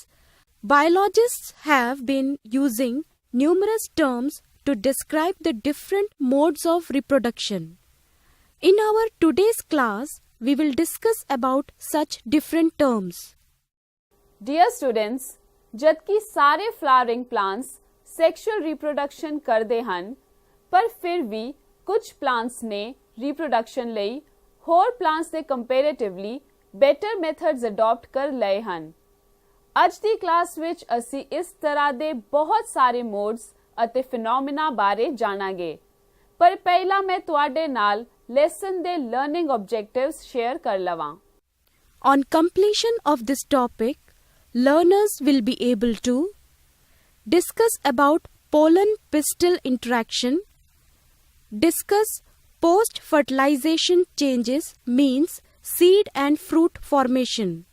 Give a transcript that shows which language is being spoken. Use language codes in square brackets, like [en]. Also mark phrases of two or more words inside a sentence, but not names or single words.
[en] Biologists have been using numerous terms to describe the different modes of reproduction. In our today's class, we will discuss about such different terms. Dear students, [pa] जदकि सारे [en] flowering plants sexual reproduction [pa] ਕਰਦੇ ਹਨ, ਪਰ ਫਿਰ ਵੀ ਕੁਝ plants ਨੇ reproduction ਲਈ ਹੋਰ plants ਦੇ [en] comparatively better methods adopt [pa] ਕਰ ਲਏ ਹਨ। ਅੱਜ ਦੀ ਕਲਾਸ ਵਿੱਚ ਅਸੀਂ ਇਸ ਤਰ੍ਹਾਂ ਦੇ ਬਹੁਤ ਸਾਰੇ modes ਅਤੇ phenomena ਬਾਰੇ ਜਾਣਾਂਗੇ। ਪਰ ਪਹਿਲਾਂ ਮੈਂ ਤੁਹਾਡੇ ਨਾਲ lesson ਦੇ [en] learning objectives share [pa] ਕਰ ਲਵਾਂ। [en] On completion of this topic, learners will be able to discuss about pollen-pistil interaction, discuss post-fertilization changes means seed and fruit formation,